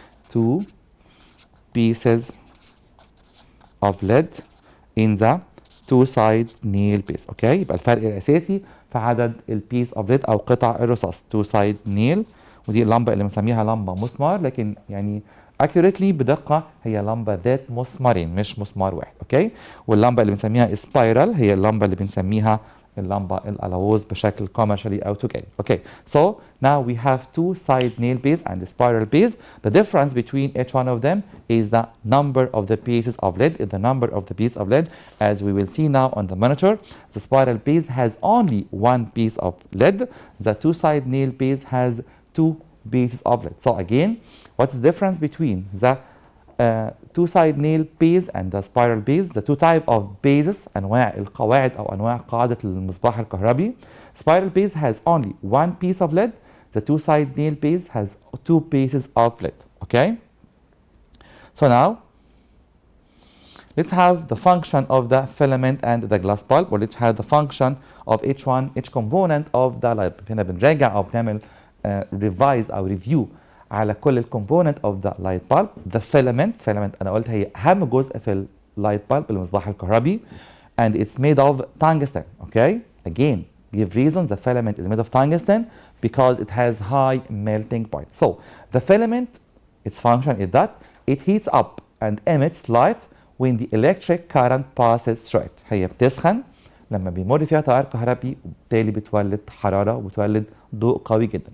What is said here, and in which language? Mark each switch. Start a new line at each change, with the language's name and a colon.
English: Two pieces of lead in the two side nail bees.
Arabic: Okay, يبقى الفرق الأساسي في عدد البيس
English: of lead
Arabic: أو قطع الرصاص. two side nail ودي اللمبة اللي بنسميها لمبة مسمار لكن يعني accurately بدقة هي لمبة ذات مسمارين مش مسمار واحد. اوكي. واللمبة اللي بنسميها سبايرال هي اللمبة اللي بنسميها اللمبة الألوز بشكل commercially أو تجاري.
English: Okay, so now we have two side nail base and the spiral base. The difference between each one of them is the number of the pieces of lead. The number of the piece of lead, as we will see now on the monitor, the spiral base has only one piece of lead. The two side nail base has two pieces of lead. So again, what is the difference between the two side nail base and the spiral base? The two type of bases
Arabic: أنواع القواعد أو أنواع قاعدة المصباح الكهربي.
English: Spiral base has only one piece of lead. The two side nail base has two pieces of lead. Okay. So now let's have the function of the filament and the glass bulb, or let's have the function of each component of the light bulb.
Arabic: هنا بنراجع أو بنعمل revise أو review على كل الكومبوننت اوف ذا لايت بالب. ذا فيلامنت انا قلت هي اهم جزء في اللايت بالب المصباح الكهربي
English: and it's made of tungsten. Okay, again give reason the filament is made of tungsten because it has high melting point. So the filament, its function is that it heats up and emits light when the electric current passes through it.
Arabic: هي بتسخن لما بيمر فيها تيار كهربي وبالتالي بتولد حرارة وبتولد ضوء قوي جدا.